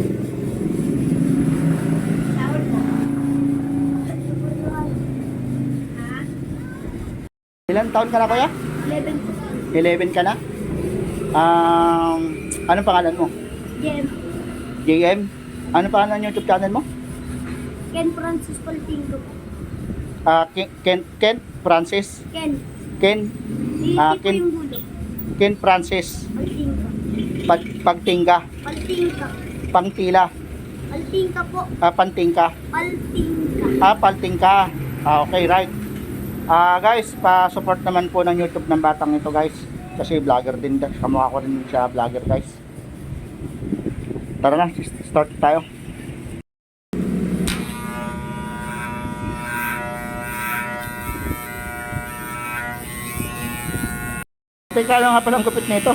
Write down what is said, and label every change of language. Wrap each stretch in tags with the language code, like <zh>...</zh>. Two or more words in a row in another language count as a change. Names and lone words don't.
<tl>Saan mo? Ha? Ilan taon ka na kuya? 11. 11 ka na? Anong pangalan mo? JM. JM? Anong pangalan ng YouTube channel mo? Ken Francis Paltigaya. Ken Francis? Ken. Ken? Hindi po Ken, yung gulo. Ken Francis? Paltingka. Pagtingga? Paltingka. Pangtila? Paltingka po. Pantingka? Paltingka. Paltingka.</tl> <en>Okay, right.</en> <tl>Guys, pa-support naman po ng YouTube ng batang ito guys. Kasi vlogger din. Kamukha ko rin siya vlogger guys. Tara na, start tayo. Teka, ano nga palang gupit nito?</tl>